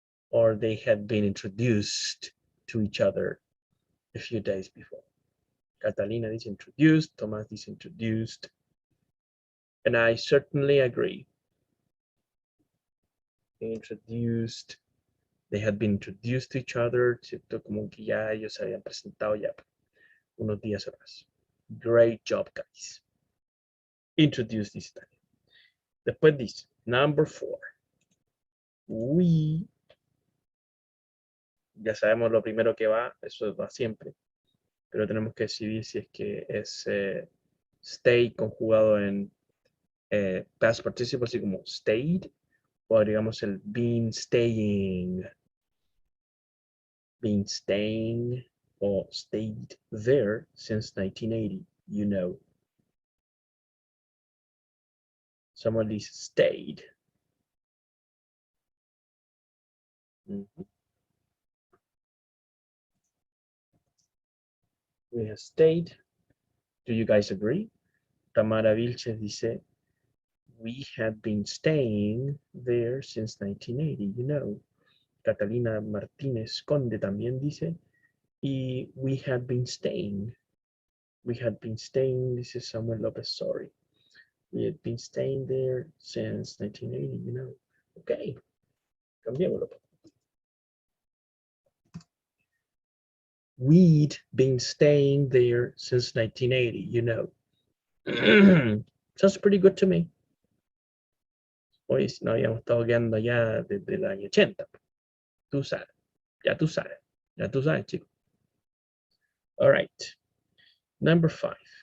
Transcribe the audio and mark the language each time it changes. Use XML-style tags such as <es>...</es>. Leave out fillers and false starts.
<en>Or they had been introduced to each other a few days before. Catalina dice introduced. Tomás dice introduced. And I certainly agree. Introduced. They had been introduced to each other, ¿cierto?</en> <es>Como que ya ellos se habían presentado ya unos días atrás.</es> <en>Great job, guys. Introduced this time.</en> <es>Después dice,</es> <en>number 4. We.</en> <es>Ya sabemos lo primero que va, eso va siempre. Pero tenemos que decidir si es que es stay conjugado en past participle, así como stayed, o digamos el been staying.</es> <en>Been staying or stayed there since 1980, you know. Somebody stayed. We have stayed. Do you guys agree? Tamara Vilches dice, we had been staying there since 1980, you know. Catalina Martínez Conde</en> <es>también dice, y</es> <en>we had been staying. We had been staying, this is Samuel Lopez, sorry. We had been staying there since 1980, you know.</en> <es>Okay, cambiémoslo.</es> <en>We'd been staying there since 1980, you know. Sounds pretty good to me.</en> <es>Hoy no habíamos estado quedando ya desde el año 80. Tú sabes, ya tú sabes, chicos.</es> <en>All right. Number 5.</en>